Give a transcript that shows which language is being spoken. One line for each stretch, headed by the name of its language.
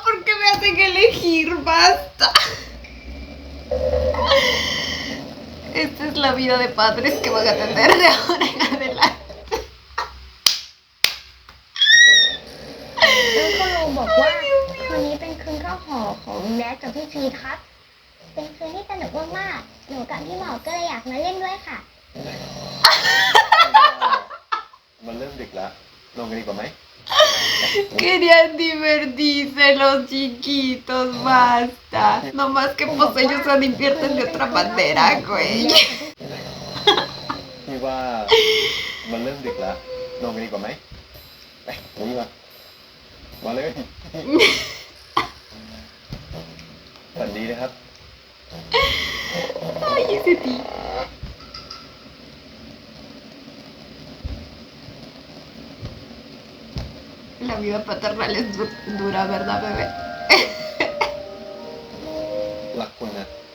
Spanish: Ay, cositas, no, no, ¿por qué me hacen elegir? Basta. Esta es la vida de padres que van a tener de ahora en adelante.
Thai: แล้วก็ลุงบอกว่าคืนนี้เป็นคืนข้าวห่อของแดดกับพี่พีทครับ เป็นคืนที่สนุกมากๆหนูกับพี่หมอก็เลยอยากมาเล่นด้วยค่ะ มันเริ่มดึกแล้วลงกันดีกว่าไหม
Spanish: Querían divertirse los chiquitos, basta. No más que pues ellos se divierten de otra manera, güey.
Thai: พี่ว่ามันเริ่มดึกแล้วลงกันดีกว่าไหมไปนี่มาเลยสวัสดีนะครับ
Spanish: Ay, ese tío. La vida paternal es dura, ¿verdad, bebé?
Thai: รักคุณนะ